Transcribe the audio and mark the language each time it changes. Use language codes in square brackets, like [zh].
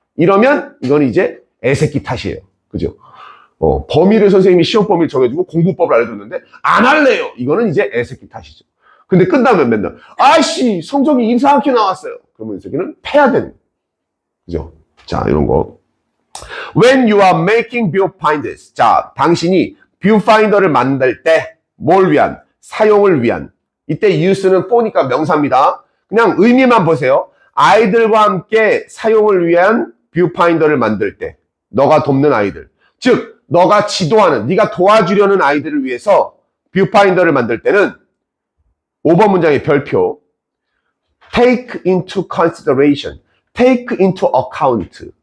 [ko] 이러면 이건 이제 애새끼 탓이에요. 그죠? 범위를 선생님이 시험 범위를 정해주고 공부법을 알려줬는데 안 할래요. 이거는 이제 애새끼 탓이죠. 근데 끝나면 맨날 성적이 이상하게 나왔어요. 그러면 이 새끼는 패야 되는 거예요. 그죠? 자, 이런 거. [en] When you are making viewfinders. [ko] 자, 당신이 viewfinder를 만들 때 뭘 위한? 사용을 위한. 이때 use는 for니까 명사입니다. 그냥 의미만 보세요. 아이들과 함께 사용을 위한 viewfinder를 만들 때 너가 돕는 아이들. 즉, 너가 지도하는, 네가 도와주려는 아이들을 위해서 viewfinder를 만들 때는 5번 문장의 별표. [en] Take into consideration. Take into account.